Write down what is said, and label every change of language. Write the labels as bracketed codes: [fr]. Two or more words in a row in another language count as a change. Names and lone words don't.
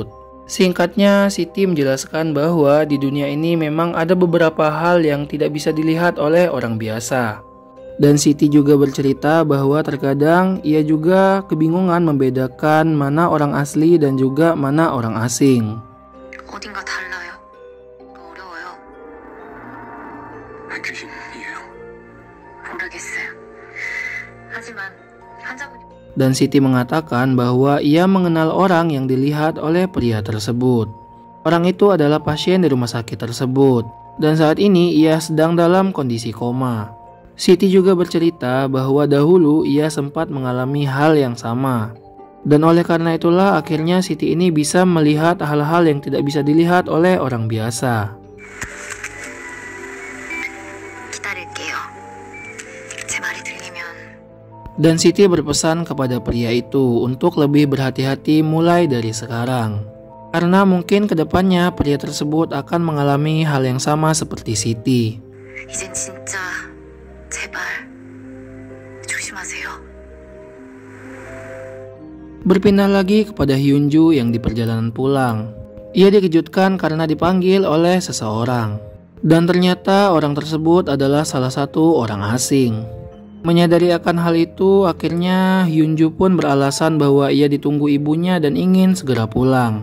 [id] Singkatnya, Siti menjelaskan bahwa di dunia ini memang ada beberapa hal yang tidak bisa dilihat oleh orang biasa. Dan Siti juga bercerita bahwa terkadang ia juga kebingungan membedakan mana orang asli dan juga mana orang asing. [ko] 어딘가 달라요. 어려워요. 귀신이에요. 모르겠어요. 하지만 환자분이 [id] Dan Siti mengatakan bahwa ia mengenal orang yang dilihat oleh pria tersebut. Orang itu adalah pasien di rumah sakit tersebut. Dan saat ini ia sedang dalam kondisi koma. Siti juga bercerita bahwa dahulu ia sempat mengalami hal yang sama. Dan oleh karena itulah akhirnya Siti ini bisa melihat hal-hal yang tidak bisa dilihat oleh orang biasa. Dan Siti berpesan kepada pria itu untuk lebih berhati-hati mulai dari sekarang. Karena mungkin kedepannya pria tersebut akan mengalami hal yang sama seperti Siti. [ko] 이젠 진짜 제발 조심하세요. [id] Berpindah lagi kepada Hyunju yang di perjalanan pulang. Ia dikejutkan karena dipanggil oleh seseorang. Dan ternyata orang tersebut adalah salah satu orang asing. Menyadari akan hal itu, akhirnya Hyunju pun beralasan bahwa ia ditunggu ibunya dan ingin segera pulang.